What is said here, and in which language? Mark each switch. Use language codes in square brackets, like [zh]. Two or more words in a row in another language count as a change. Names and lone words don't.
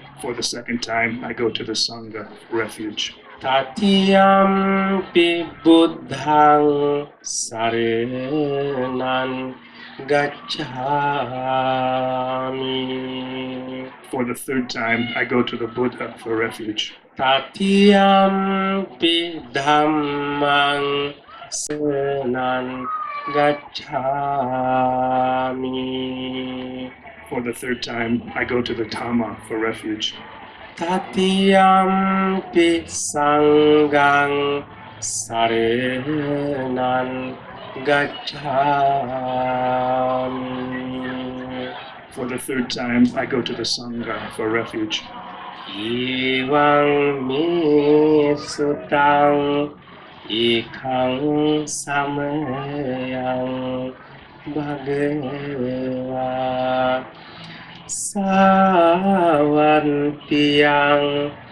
[en] For the second time, I go to the Sangha for refuge. [pi] Tatiyampi Buddhang Saranang Gacchami. [en] For the third time, I go to the Buddha for refuge. [pi] Tatiyampi dhammang saranang gacchami. [en] For the third time, I go to the Dhamma for refuge. [pi] Tatiyampi sanghang saranang gacchami. [en] For the third time, I go to the Sangha for refuge. [pi] Ivang mi sutang ikang samayang bhagava sawantiyang